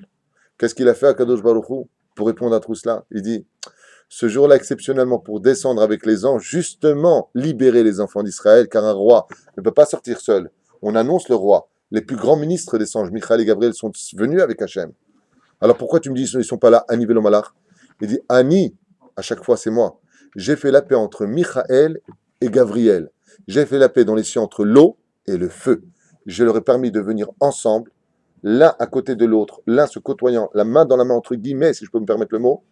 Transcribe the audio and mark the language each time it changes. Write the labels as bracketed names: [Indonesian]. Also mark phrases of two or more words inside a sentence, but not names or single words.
[French] Qu'est-ce qu'il a fait à [Hebrew] קדוש ברוך הוא [French] pour répondre à tout cela? Il dit, ce jour-là, exceptionnellement, pour descendre avec les anges, justement libérer les enfants d'Israël, car un roi ne peut pas sortir seul. On annonce le roi. Les plus grands ministres des anges, Michaël et Gabriel, sont venus avec Hachem. Alors pourquoi tu me dis qu'ils ne sont pas là, [Hebrew] אני ולא מלאך? [French] Il dit, Ani, à chaque fois c'est moi. J'ai fait la paix entre Michaël et Gabriel. J'ai fait la paix dans les cieux entre l'eau et le feu. Je leur ai permis de venir ensemble, l'un à côté de l'autre, l'un se côtoyant, la main dans la main, entre guillemets, si je peux me permettre le mot.